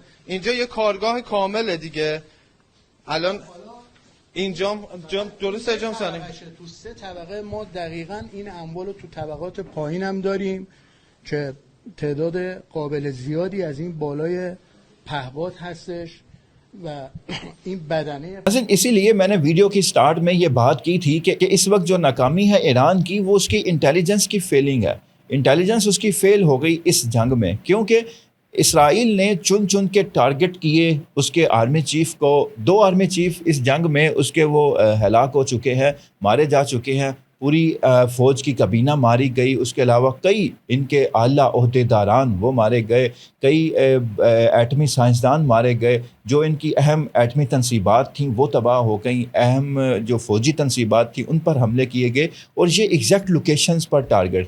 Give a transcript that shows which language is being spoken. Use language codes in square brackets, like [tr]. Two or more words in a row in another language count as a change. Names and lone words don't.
[fa] اینجا یه کارگاه کامله دیگه. الان اینجا درسته جام سانیم تو سه طبقه ما دقیقاً این اموال رو تو طبقات پایین هم داریم که تعداد قابل زیادی از این بالای پهپاد هستش و این بدنه۔ [ur] اسی لیے میں نے ویڈیو کی سٹارٹ میں یہ بات کی تھی کہ اس وقت جو ناکامی ہے ایران کی، وہ اس کی انٹیلیجنس کی فیلنگ ہے۔ انٹیلیجنس اس کی فیل ہو گئی اس جنگ میں، کیونکہ اسرائیل نے چن کے ٹارگٹ کیے اس کے آرمی چیف کو۔ 2 آرمی چیف اس جنگ میں اس کے وہ ہلاک ہو چکے ہیں، مارے جا چکے ہیں، پوری فوج کی کابینہ ماری گئی، اس کے علاوہ کئی ان کے اعلیٰ عہدیداران وہ مارے گئے، کئی ایٹمی سائنسدان مارے گئے، جو ان کی اہم ایٹمی تنصیبات تھیں وہ تباہ ہو گئیں، اہم جو فوجی تنصیبات تھیں ان پر حملے کیے گئے، اور یہ [en] exact locations [ur] پر ٹارگٹ تھے۔